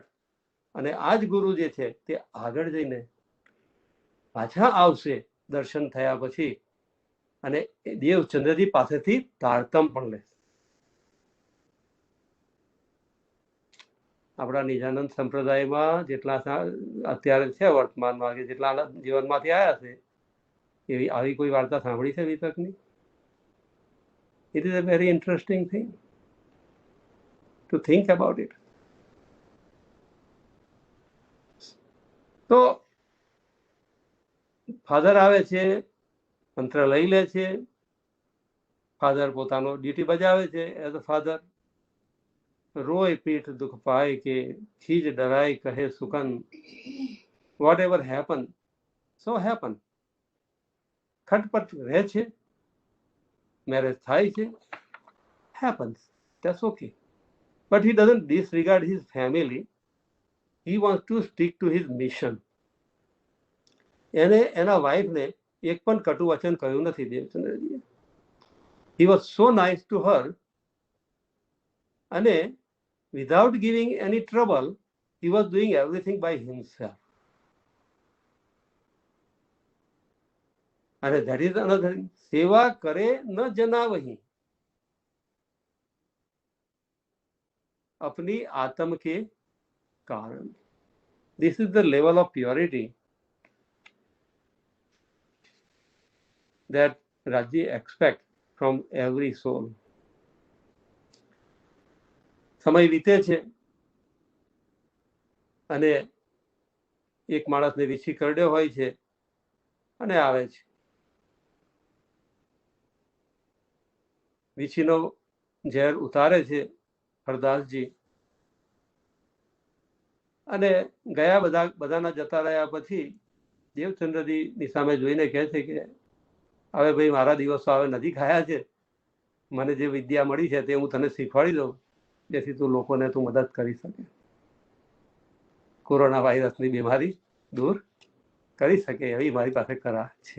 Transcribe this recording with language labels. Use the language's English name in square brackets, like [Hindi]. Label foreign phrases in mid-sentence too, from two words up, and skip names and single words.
[Gujarati] અને આ જ ગુરુ જે છે તે આગળ જઈને પાછા આવશે દર્શન થયા પછી, અને દેવચંદ્રજી પાસેથી તારતમ પણ લેશે. આપણા નિજાનંદ સંપ્રદાયમાં જેટલા અત્યારે છે વર્તમાનમાં કે જેટલા જીવનમાંથી આવ્યા છે, એવી આવી કોઈ વાર્તા સાંભળી છે વિતકની? [English] It is a very interesting thing to think about it. [Gujarati] તો ફાધર આવે છે, મંત્ર લઈ લે છે, ફાધર પોતાનો ડ્યુટી બજાવે છે [English] as a father. [Gujarati] રોય પીઠ દુઃખ પાય કે ખીજ ડરાય કહે સુકન, [English] whatever happen so happen. [Gujarati] ખટપટ રહે છે, મેરેજ થાય છે, [English] happens, that's okay. But he doesn't disregard his family. He wants to stick to his mission. [Gujarati] એને એના વાઇફને એક પણ કટુ વચન કહ્યું નથી દેવચંદ્રજીએ. [English] He was so nice to her, અને without giving any trouble, he was doing everything by himself. અને that is another thing. [Hindi] सेवा करे न जनावही अपनी आत्म के कारण. [English] This is the level of purity that Raji expects from every soul. [Gujarati] સમય વીતે છે અને એક માણસને વીછી કરડ્યો હોય છે અને આવે છે. વીછીનો ઝેર ઉતારે છે હરદાસજી, અને ગયા બધાના જતા રહ્યા પછી દેવચંદ્રજીની સામે જોઈને કહે છે કે હવે ભાઈ મારા દિવસો હવે નજીક આવ્યા છે, મને જે વિદ્યા મળી છે તે હું તને શીખવાડી દઉં, જેથી તું લોકોને તું મદદ કરી શકે, કોરોના વાયરસની બીમારી દૂર કરી શકે એવી મારી પાસે કરા છે.